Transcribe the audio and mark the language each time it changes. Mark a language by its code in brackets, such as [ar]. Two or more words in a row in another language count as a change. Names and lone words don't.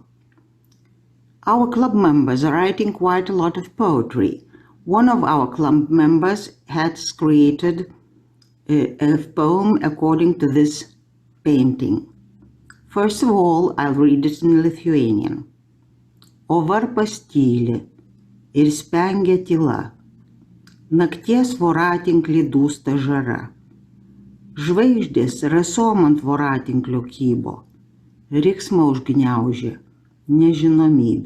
[en] Our club members are writing quite a lot of poetry. One of our club members has created a poem according to this painting. First of all, I'll read it in Lithuanian. [lt] O varpas tyli ir spengia tyla, nakties voratinklį dūsta žara. Žvaigždės rasom ant voratinklio kybo, riksmą užgniaužė nežinomybė.